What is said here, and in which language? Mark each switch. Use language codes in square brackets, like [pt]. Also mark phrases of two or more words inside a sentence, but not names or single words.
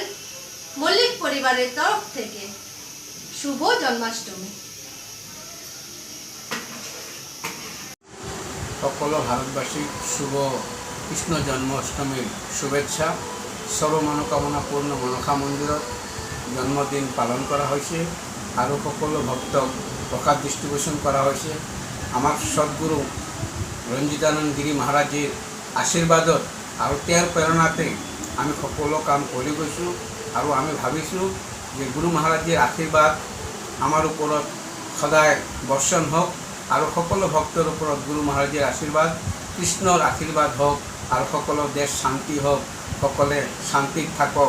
[bn] মল্লিক পরিবারের তরফ থেকে শুভ জন্মাষ্টমী। সকল ভারতবাসী শুভ কৃষ্ণ জন্মাষ্টমীর শুভেচ্ছা। [as] সর্বমনোকামনা পূর্ণ মনসা মন্দিৰত জন্মদিন পালন কৰা হৈছে আৰু সকলো ভক্তক প্ৰসাদ ডিষ্ট্ৰিবিউশ্যন কৰা হৈছে। আমাৰ সদ্গুৰু ৰঞ্জিতানন্দ গিৰি মহাৰাজৰ আশীৰ্বাদত আৰু তেওঁৰ প্ৰেৰণাতে আমি সকলো কাম কৰি গৈছোঁ আৰু আমি ভাবিছোঁ যে গুৰু মহাৰাজৰ আশীৰ্বাদ আমাৰ ওপৰত সদায় বৰ্ষণ হওক আৰু সকলো ভক্তৰ ওপৰত গুৰু মহাৰাজৰ আশীৰ্বাদ, কৃষ্ণৰ আশীৰ্বাদ হওক আৰু সকলো দেশ শান্তি হওক, সকলে শান্তিত থাকক।